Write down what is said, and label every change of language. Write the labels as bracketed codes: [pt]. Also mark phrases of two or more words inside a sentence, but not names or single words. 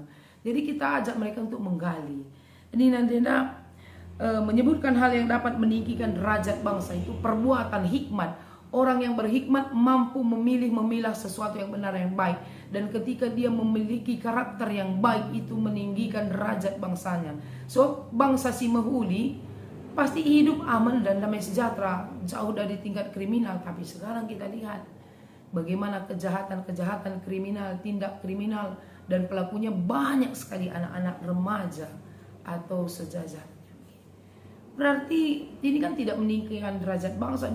[id] Jadi kita ajak mereka untuk menggali. Ini nanti menyebutkan hal yang dapat meninggikan derajat bangsa itu perbuatan hikmat. Orang yang berhikmat mampu memilah sesuatu yang benar yang baik. Dan ketika dia memiliki karakter yang baik, itu meninggikan derajat bangsanya. So bangsa si Mehuli pasti hidup aman dan damai sejahtera, jauh dari tingkat kriminal. Tapi sekarang kita lihat bagaimana kejahatan-kejahatan kriminal, tindak kriminal, dan pelakunya banyak sekali anak-anak remaja atau sejajar. Berarti ini kan tidak meninggikan derajat bangsa.